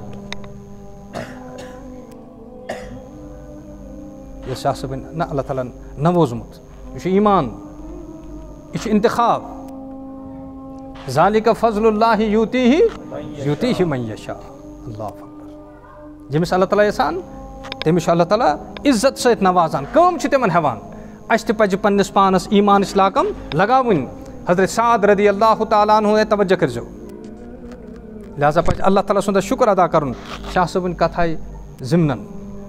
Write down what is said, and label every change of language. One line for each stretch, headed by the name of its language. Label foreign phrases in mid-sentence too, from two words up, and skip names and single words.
Kashmiri: ییٚلہِ شاہ صٲبٕنۍ نہ اللہ تعالیٰ ہن نووزمُت یہِ چھُ ایٖمان یہِ چھُ انتخاب
Arabic: ذالِکَ فضلُ اللہِ یوٗتیٖہِ من یشاء اللہ اکبر
Kashmiri: ییٚمِس اللہ تعالیٰ یژھان تٔمِس چھُ اللہ تعالیٰ عزت سۭتۍ نوازان کٲم چھِ تِمن ہٮ۪وان اَسہِ تہِ پزِ پننِس پانس ایٖمانٕچ لاکم لگاوٕنۍ حضرت سعد
Arabic: رضی اللہ تعالیٰ عنہ
Kashmiri: توجہ کٔرۍزیو لہٰذا پزِ اللہ تعالیٰ سُنٛد شُکر ادا کرُن شاہ صٲبٕنۍ کتھ آیہِ ضِمنن